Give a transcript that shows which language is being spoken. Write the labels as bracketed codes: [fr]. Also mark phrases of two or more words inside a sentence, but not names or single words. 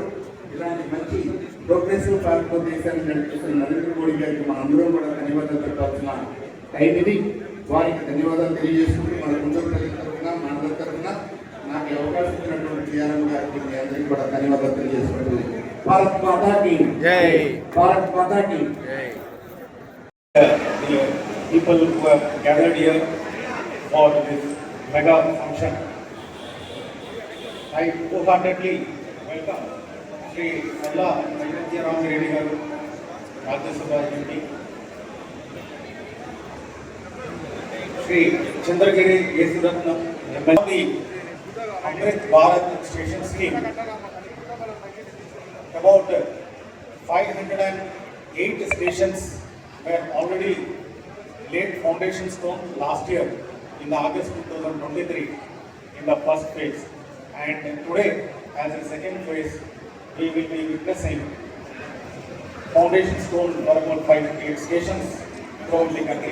[te] ఇలాంటి మంచి [en] progressive party [te] దేశాన్ని నడిపిస్తున్న నరేంద్ర మోడీ గారికి మనందరం కూడా ధన్యవాదాలు చెప్పాల్సిన టైం ఇది. వారికి ధన్యవాదాలు తెలియజేసుకుంటూ మన గుంటూరు ప్రజల తరఫున, మనందరి తరఫున నాకు అవకాశం ఇచ్చినటువంటి టీఆర్ఎం గారికి మీ అందరికీ కూడా ధన్యవాదాలు తెలియజేసుకుంటూ [hi] भारत माता की जय, भारत माता की जय. [en] People who have gathered here for this mega function, I wholeheartedly welcome Sri Alla Venkatya Rama Reddy garu, Rajya Sabha MP, Sri Chandragiri Yesuratnam, MLA, Amrit Bharat Station Scheme. About 508 stations were already laid foundation stone last year in August 2023 in the first phase, and today as a second phase we will be witnessing foundation stone for about 508 stations throughout the country.